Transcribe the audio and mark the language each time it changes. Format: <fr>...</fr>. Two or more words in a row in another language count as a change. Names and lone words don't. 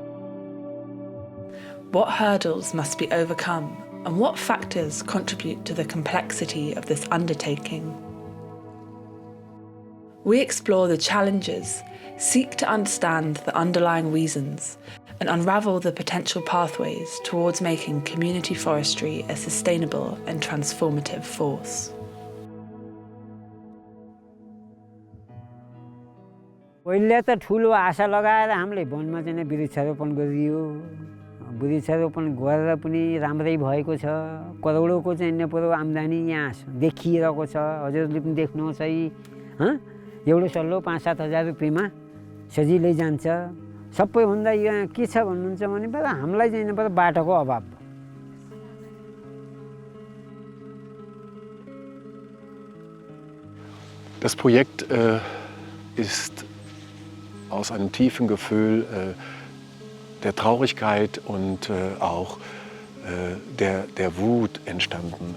<en>What hurdles must be overcome, and what factors contribute to the complexity of this undertaking? We explore the challenges, seek to understand the underlying reasons, and unravel the potential pathways towards making community forestry a sustainable and transformative force.</en> <ne>पहिले त ठुलो आशा लगाएर हामीले वनमा चाहिँ वृक्षारोपण गरियो वृक्षारोपण गरेर पनि राम्रै भएको छ करोडौँको चाहिँ नेपालको आम्दानी यहाँ देखिरहेको छ हजुरले पनि देख्नुहुन्छ है एउटा सल्लो 5-7 हजार रुपैयाँमा सजिलै जान्छ सबैभन्दा यहाँ के छ भन्नुहुन्छ भने हामीलाई चाहिँ नेपाल बाटोको अभाव</ne> <de>Das Projekt ist aus einem tiefen Gefühl der Traurigkeit und auch der Wut entstanden.</de>